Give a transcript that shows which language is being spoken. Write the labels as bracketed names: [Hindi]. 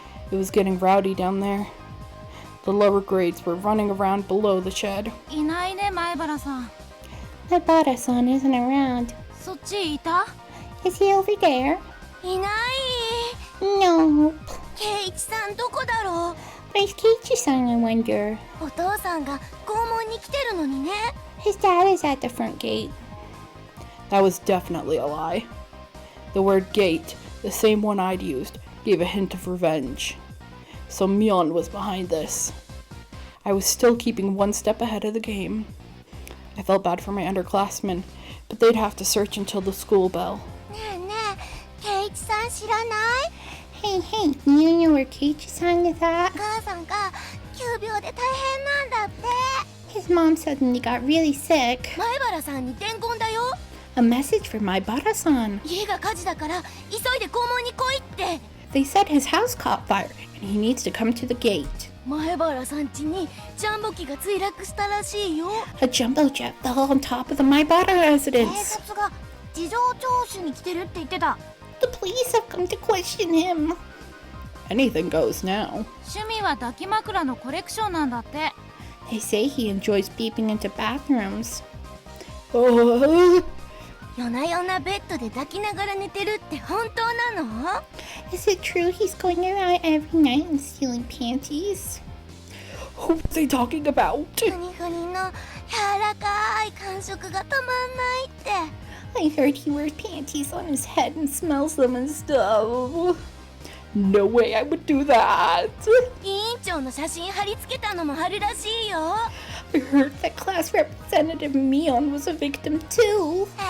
[English] It was getting rowdy down there. The lower grades were running around below the shed. [Japanese] いないね、前原さん。 [English] My Bada-san isn't around. [Japanese] そっちいた？ [English] Is he over there? [Japanese] いない。 [English] No. [Japanese] ケイチさんどこだろ [English] Where's Keiichi-san, I wonder? [Japanese] う？お父さんが校門に来てるのにね。 [English] His dad is at the front gate. That was definitely a lie. The word gate, the same one I'd used, gave a hint of revenge. So Mion was behind this. I was still keeping one step ahead of the game. I felt bad for my underclassmen, but they'd have to search until the school bell. [Japanese] ねえねえ、ケイチさん知らない？ [English] Hey, do you know where Keiichi-san is at? [Japanese] お母さんが急病で大変なんだって。 [English] His mom suddenly got really sick. [Japanese] 前原さんに伝言だよ。 [English] A message from my Bada-san. [Japanese] 家が火事だから急いで校門に来いって。 [English] They said his house caught fire and he needs to come to the gate. [Japanese] 前原さん家にジャンボ機が墜落したらしいよ。 [English] A jumbo jet fell on top of the Maibara [Japanese] 警 [English] residence. [Japanese] 察が事情聴取に来てるって言ってた。 [English] The police have come to question him. Anything goes now. [Japanese] 趣味は抱き枕のコレクションなんだって。 [English] They say he enjoys peeping into bathrooms. Oh, [Japanese] 夜な夜なベッドで抱きながら寝てるって本当なの？ [English] is it true he's going around every night and stealing panties? Who are they talking about? [Japanese] ふにふにの柔らかい感触がたまんないって。 [English] I heard he wears panties on his head and smells them and stuff. No way I would do that. [Japanese] 委員長の写真貼り付けたのもあるらしいよ。 [English] I heard that class representative Mion was a victim too.